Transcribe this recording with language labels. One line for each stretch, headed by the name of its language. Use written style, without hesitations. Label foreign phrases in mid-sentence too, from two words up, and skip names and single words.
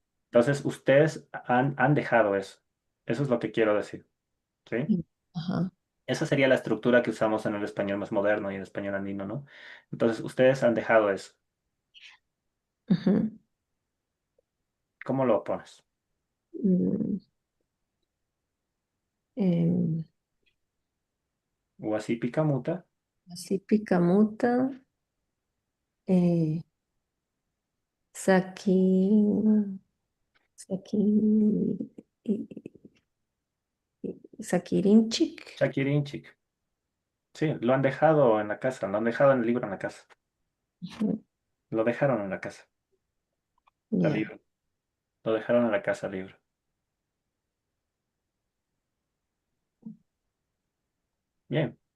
Spanish: Entonces, ustedes han dejado eso. Eso es lo que quiero decir, ¿sí? Ajá. Esa sería la estructura que usamos en el español más moderno y el español andino, ¿no? Entonces, ustedes han dejado eso. Ujú. ¿Cómo lo pones? Mm, em,
Quechua: Wasi picamuta, así picamuta, eh, saki, saki, sakirinchik. shakirinchik.
Spanish: Sí, lo han dejado en la casa, lo han dejado en el libro en la casa. Ujú. Lo dejaron en la casa, el Ya. libro. Lo dejaron en la casa, el libro. Bien.